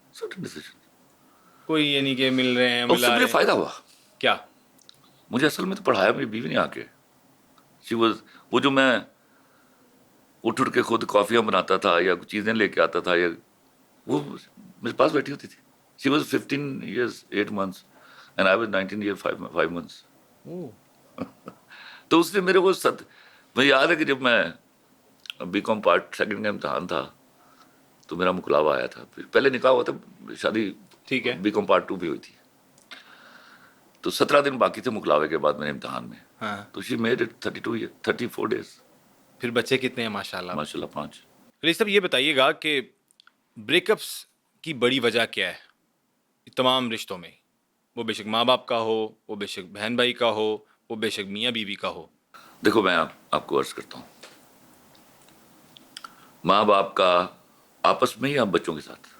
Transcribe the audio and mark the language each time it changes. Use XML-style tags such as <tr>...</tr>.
<en>Sudden decision.</en> <ur>کوئی یہ نہیں کہ مل رہے ہیں, اس سے ملا مجھے رہے فائدہ ہوا. کیا؟ مجھے اصل میں تو پڑھایا میری بیوی نے آ کے. وہ جو میں اٹھ کے خود کافیاں بناتا تھا یا کچھ چیزیں لے کے آتا تھا, یا وہ میرے پاس بیٹھی ہوتی تھی.</ur> <en>She was 15 years 8 months and I was 19 years 5 months.</en> <ur>تو اس نے میرے کو مجھے یاد ہے کہ جب میں BCom پارٹ 2 کا امتحان تھا تو میرا مکلاوا آیا تھا. پہلے نکاح ہوا تھا, شادی ٹھیک ہے. BCom پارٹ 2 بھی ہوئی تھی. تو 17 دن باقی تھے مکلاوے کے بعد میرے امتحان میں. ہاں, تو</ur> <en>she made it 34 days.</en> <ur>پھر بچے کتنے ہیں ماشاء اللہ؟ ماشاء اللہ 5. خلیل صاحب یہ بتائیے گا کہ بریک اپس کی بڑی وجہ کیا ہے تمام رشتوں میں؟ وہ بے شک ماں باپ کا ہو, وہ بے شک بہن بھائی کا ہو, وہ بے شک میاں بیوی کا ہو. دیکھو میں آپ کو عرض کرتا ہوں, ماں باپ کا آپس میں یا بچوں کے ساتھ؟</ur>